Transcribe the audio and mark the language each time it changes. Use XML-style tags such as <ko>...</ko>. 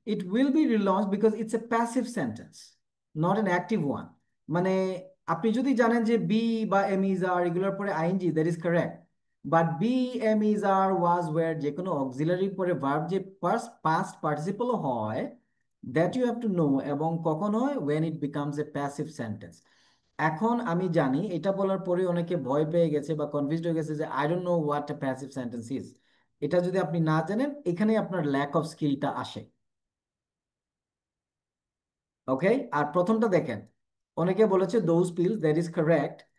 <en>It will be relaunched because it's a passive sentence, not an active one.</en> <bn>মানে আপনি যদি জানেন যে বি বা এম ইজ আর এগুলোর পরে ING,</bn> <en>that is correct,</en> <bn>but B M is আর was were যে কোনো অক্সিলারি পরে ভার্ব যে পাস্ট পার্টিসিপলও হয়,</bn> <en>That you have to know.</en> <bn>এবং কখন হয়?</bn> <en>when it becomes a passive sentence.</en> <bn>এখন আমি জানি এটা বলার পরে অনেকে ভয় পেয়ে গেছে বা কনফিউজড হয়ে গেছে যে</bn> <en>I don't know what a passive sentence is.</en> <bn>এটা যদি আপনি না জানেন, এখানে আপনার ল্যাক অফ স্কিলটা আসে। ওকে, আর প্রথমটা দেখেন, অনেকে বলেছে those pills,</bn> <en>That is correct.</en>